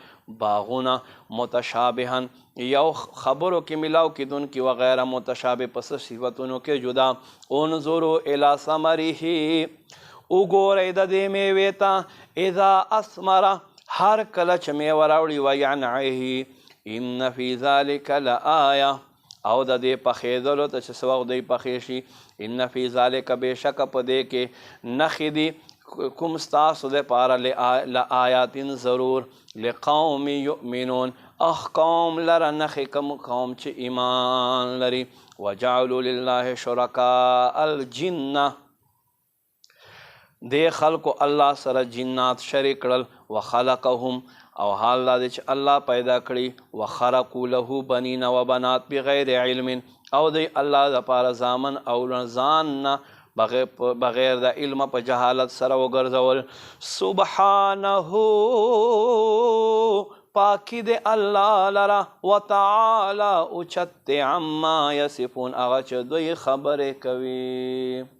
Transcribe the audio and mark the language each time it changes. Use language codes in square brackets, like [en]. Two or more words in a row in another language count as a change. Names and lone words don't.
[ps] باغونه متشابها یو خبرو کې ملاو کېدونکي وغیره متشابه پس صفتونو کې جدا [ar] انظروا الی ثمره [ps] وګورئ د دې میوې ته [ar] اذا اثمر [ps] هر کله چې میوه راوړي [ar] وینعه ان فی ذلک لآیه [ps] او د دې پخېدلو ته چې څه وخت دی پخې شي [ar] ان فی ذلک [ps] بېشکه په دې کې نښې دي کوم ستاسو دپاره لآیات ضرور [ar] لقوم یؤمنون [ps] قوم لره نښې کوم قوم چې ایمان لري [ar] وجعلوا لله شرکاء الجن [ps] دې خلکو الله سره جنات شریک کړل وخلقهم او حال دا دی چې الله پیدا کړي [ar] وخرقوا له بنین و بنات بغیر علم [ps] او دی الله دپاره زامن او ځان نه بغیر د علم په جهالت سره وګرځول سبحانه پاکی دی الله لره وتعالی اوچت [ar] عما یصفون [ps] هغه چې دوی خبرې کوي